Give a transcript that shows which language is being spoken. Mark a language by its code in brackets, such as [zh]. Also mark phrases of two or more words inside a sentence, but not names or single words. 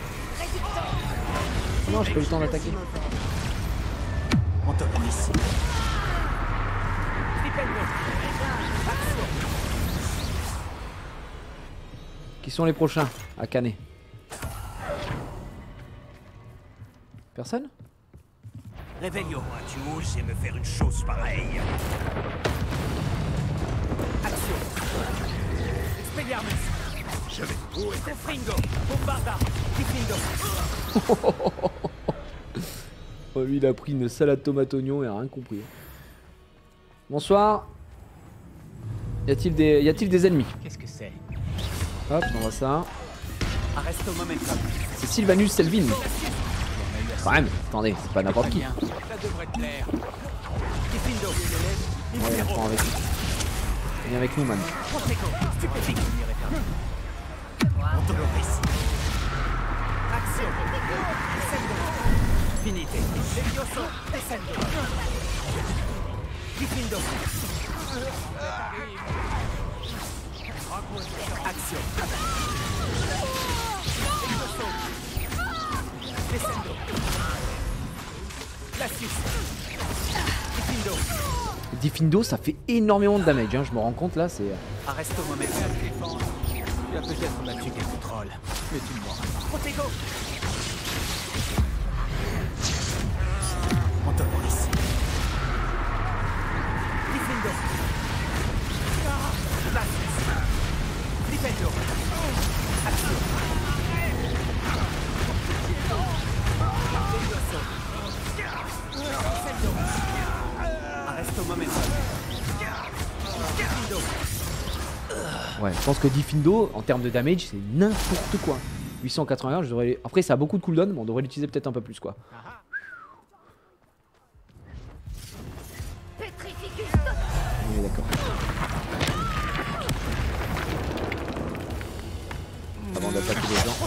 [fr] Oh non, j'ai pas eu le temps d'attaquer. Qui sont les prochains à canner? Personne? Réveillon, tu oses me faire une chose pareille. Action. Expelliarmus. Je vais. Où est Confringo? Bombarda. Diffindo. Oh, lui, il a pris une salade tomate oignon et a rien compris. Bonsoir. Y a-t-il des ennemis? Qu'est-ce que c'est? Hop, on voit ça. Arresto momentum. C'est Sylvanus Selvin. Quand même, attendez, c'est pas n'importe qui. Ça devrait te plaire. Diffindo. Ouais, on prend avec nous. Viens avec nous, man. Stupéfique. Autoloris. Action. Descendo. Finité. Levioso. Descendo. Diffindo. Action. Descendo. Glacius. Diffindo. Diffindo, ça fait énormément de damage, hein, je me rends compte là, c'est... Arresto momentum. Tu as peut-être battu quelques trolls, mais tu ne mourras pas. Protego. Autoloris. Diffindo. Glacius. Diffindo. Action. Arresto momentum. Diffindo. Ouais, je pense que Diffindo, en termes de damage, c'est n'importe quoi. 881, je devrais... Après, ça a beaucoup de cooldown, mais on devrait l'utiliser peut-être un peu plus, quoi. Oui, d'accord. Avant d'attaquer les gens.